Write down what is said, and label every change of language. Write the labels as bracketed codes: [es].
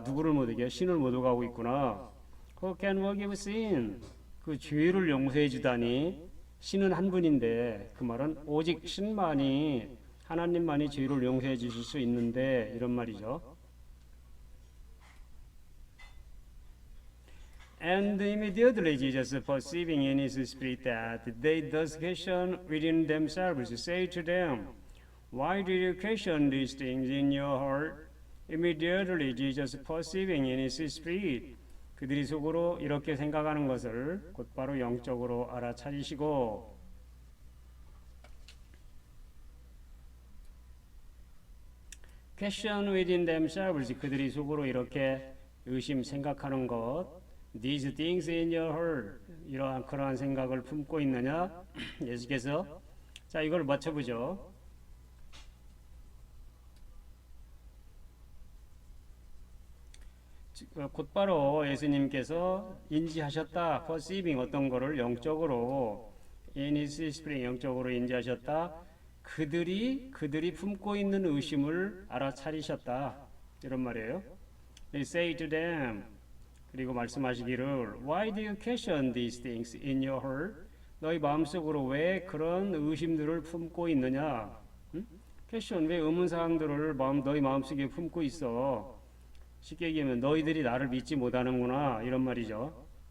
[ko] 누구를 모독해? 신을 모독하고 있구나. [en] Who can forgive sin? [ko] 그 죄를 용서해 주다니 신은 한 분인데 그 말은 오직 신만이 하나님만이 죄를 용서해 주실 수 있는데 이런 말이죠. [en] And immediately Jesus, perceiving in his spirit that they thus question within themselves, say to them, Why do you question these things in your heart? Immediately Jesus, perceiving in his spirit, [ko] 그들이 속으로 이렇게 생각하는 것을 곧바로 영적으로 알아차리시고 [en] question within themselves, [ko] 그들이 속으로 이렇게 의심 생각하는 것 [en] These things in your heart, [ko] 그러한 생각을 품고 있느냐? 예수께서 자 이걸 맞춰보죠. 곧바로 예수님께서 인지하셨다. perceiving 어떤 거를 영적으로 [en] in his spirit [ko] 영적으로 인지하셨다. 그들이 품고 있는 의심을 알아차리셨다. 이런 말이에요. [en] They say to them, [ko] 그리고 말씀하시기를 [en] Why do you question these things in your heart? [ko] 너희 마음속으로 왜 그런 의심들을 품고 있느냐? question 왜 의문사항들을 너희 마음속에 품고 있어? 쉽게 얘기하면 너희들이 나를 믿지 못하는구나 이런 말이죠.